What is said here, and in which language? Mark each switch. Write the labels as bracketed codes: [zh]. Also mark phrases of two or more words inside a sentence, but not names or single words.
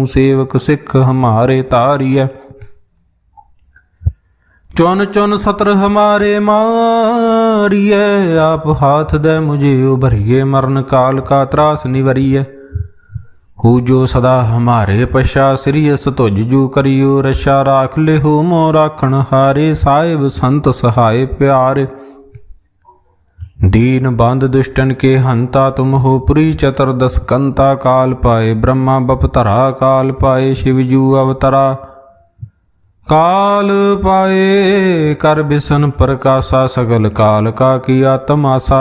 [bra] ਸੇਵਕ ਸਿੱਖ ਹਮਾਰੇ ਤਾਰੀਐ, ਚੁਨ ਚੁਨ ਸਤਰ ਹਮਾਰੇ ਮਾਰੀਐ। ਆਪ ਹਾਥ ਦੈ ਮੁਝੇ ਉਭਰੀਏ, ਮਰਨ ਕਾਲ ਕਾ ਤਰਾਸ ਨਿਵਰੀਐ। ਹੂ ਜੋ ਸਦਾ ਹਮਾਰੇ ਪਛਾ, ਸਿਰਿਯਸ ਤੁਜ ਜੂ ਕਰਿਓ ਰਛਾ। ਰਾਖ ਲਿਹੋ ਮੋ ਰਾਖਣ ਹਾਰੇ, ਸਾਹਿਬ ਸੰਤ ਸਹਾਏ ਪਿਆਰੇ। दीन बंद दुष्टन के हंता तुम हो पुरी चतुर्दश कंता। काल पाए ब्रह्मा बपतरा, काल पाए शिवजू अवतरा। काल पाए कर बिसन प्रकाशा, सकल काल का किया तमाशा।